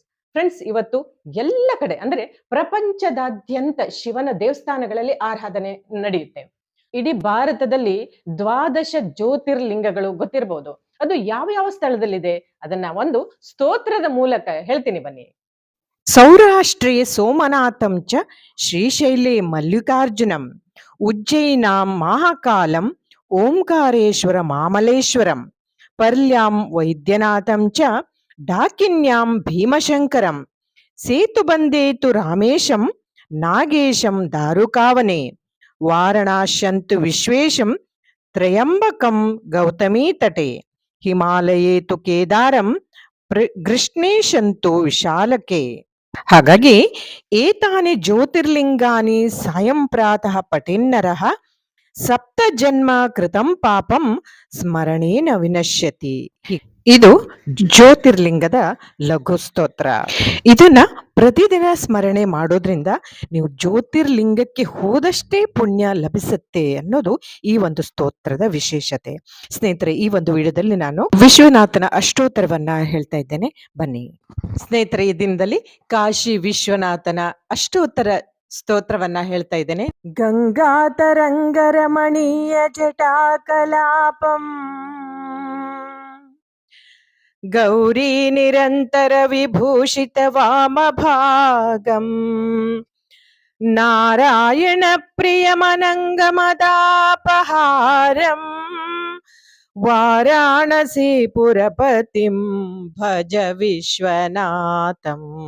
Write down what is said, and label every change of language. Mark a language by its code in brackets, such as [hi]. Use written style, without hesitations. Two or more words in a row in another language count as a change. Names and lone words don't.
[kn] ಫ್ರೆಂಡ್ಸ್, ಇವತ್ತು ಎಲ್ಲ ಕಡೆ ಅಂದ್ರೆ ಪ್ರಪಂಚದಾದ್ಯಂತ ಶಿವನ ದೇವಸ್ಥಾನಗಳಲ್ಲಿ ಆರಾಧನೆ ನಡೆಯುತ್ತೆ. ಇಡೀ ಭಾರತದಲ್ಲಿ 12 ಜ್ಯೋತಿರ್ಲಿಂಗಗಳು ಗೊತ್ತಿರಬಹುದು. ಅದು ಯಾವ ಯಾವ ಸ್ಥಳದಲ್ಲಿದೆ ಅದನ್ನ ಒಂದು ಸ್ತೋತ್ರದ ಮೂಲಕ ಹೇಳ್ತೀನಿ ಬನ್ನಿ. [sa] ಸೌರಾಷ್ಟ್ರೇ ಸೋಮನಾಥಂ ಚ ಶ್ರೀಶೈಲೇ ಮಲ್ಲಿಕಾರ್ಜುನಂ ಉಜ್ಜಯಿನಾಂ ಮಹಾಕಾಲಂ ಓಂಕಾರೇಶ್ವರ ಮಾಮಲೇಶ್ವರಂ ಪರ್ಲ್ಯಾಂ ವೈದ್ಯನಾಥಂ ಚ ಡಾಕಿನ್ಯಾಂ ಭೀಮಶಂಕರಂ ಸೇತುಬಂದೇತು ರಾಮೇಶಂ ನಾಗೇಶಂ ದಾರುಕಾವನೆ ವಾರಣಾಶ್ಯಂತು ವಿಶ್ವೇಶಂ ತ್ರಯಂಬಕಂ ಗೌತಮೀ ತಟೆ ಹಿಮಾಲಯೇ ತು ಕೇದಾರಂ ಕೃಷ್ಣೇಶಂತು ವಿಶಾಲಕೆ. ಹಾಗಾಗಿ ಏತಾನಿ ಜ್ಯೋತಿರ್ಲಿಂಗಾನಿ ಸಾಯಂ ಪ್ರಾತಃ ಪಠೇನ್ನರಃ ಸಪ್ತ ಜನ್ಮ ಕೃತಂ ಪಾಪಂ ಸ್ಮರಣೇನ ವಿನಶ್ಯತಿ. [kn] ಇದು ಜ್ಯೋತಿರ್ಲಿಂಗದ ಲಘು ಸ್ತೋತ್ರ. ಇದನ್ನ ಪ್ರತಿದಿನ ಸ್ಮರಣೆ ಮಾಡೋದ್ರಿಂದ ನೀವು ಜ್ಯೋತಿರ್ಲಿಂಗಕ್ಕೆ ಹೋದಷ್ಟೇ ಪುಣ್ಯ ಲಭಿಸುತ್ತೆ ಅನ್ನೋದು ಈ ಒಂದು ಸ್ತೋತ್ರದ ವಿಶೇಷತೆ. ಸ್ನೇಹಿತರೆ, ಈ ಒಂದು ವಿಡಿಯೋದಲ್ಲಿ ನಾನು ವಿಶ್ವನಾಥನ ಅಷ್ಟೋತ್ತರವನ್ನ ಹೇಳ್ತಾ ಇದ್ದೇನೆ, ಬನ್ನಿ. ಸ್ನೇಹಿತರೆ, ಈ ದಿನದಲ್ಲಿ ಕಾಶಿ ವಿಶ್ವನಾಥನ ಅಷ್ಟೋತ್ತರ ಸ್ತೋತ್ರವನ್ನ ಹೇಳ್ತಾ ಇದ್ದೇನೆ. [sa] ಗಂಗಾತರಂಗರಮಣೀಯ ಜಟಾಕಲಾಪಂ ಗೌರಿ ನಿರಂತರ ವಿಭೂಷಿತ ವಾಮಭಾಗಂ ನಾರಾಯಣ ಪ್ರಿಯಮನಂಗಮದಾಪಹಾರಂ ವಾರಾಣಸಿ ಪುರಪತಿಂ ಭಜ ವಿಶ್ವನಾಥಂ